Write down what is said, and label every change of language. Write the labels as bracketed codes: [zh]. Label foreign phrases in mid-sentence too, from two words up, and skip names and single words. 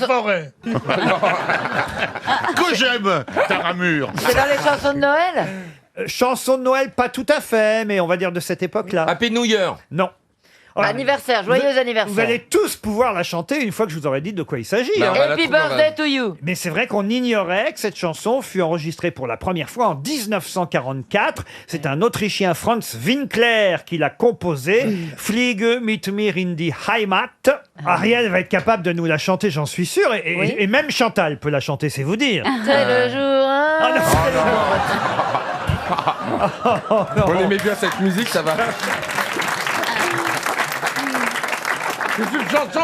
[fr] forêts. Que j'aime, Taramur. C'est dans les chansons de Noël? Chanson de Noël, pas tout à fait, mais on va dire de cette époque-là. [en] Happy New Year. [fr] Non. Oh, Anniversaire, joyeux anniversaire. Vous allez tous pouvoir la chanter une fois que je vous aurai dit de quoi il s'agit. Bah, hein. on va la [en] Happy [fr] trouver, [en] birthday to you. [fr] Mais c'est vrai qu'on ignorait que cette chanson fut enregistrée pour la première fois en 1944. C'est un Autrichien, Franz Winkler, qui l'a composée. [de] Fliege mit mir in die Heimat. [fr] Ariel va être capable de nous la chanter, j'en suis sûr. Et même Chantal peut la chanter, c'est vous dire. C'est le jour 1. Ah, non. On aimait bien cette musique, ça va. C'est une chanson.